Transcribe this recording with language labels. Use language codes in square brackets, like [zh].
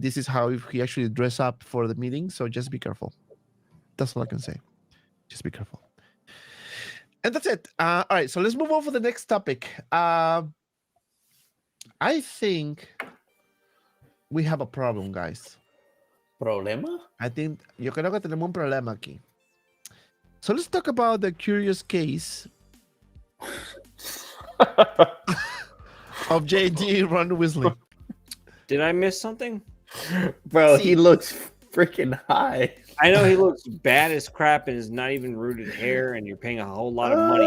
[en] This is how he actually dress up for the meeting. So just be careful. That's all I can say. Just be careful. And that's it. All right, so let's move on for the next topic. I think we have a problem, guys. [es] ¿Problema? [en] I think [es] yo creo que tenemos un problema aquí. [en] So let's talk about the curious case of JND Ron Weasley. Did I miss something? Bro, See- he looks freaking high. I know he looks bad as crap and is not even rooted hair, and you're paying a whole lot of money.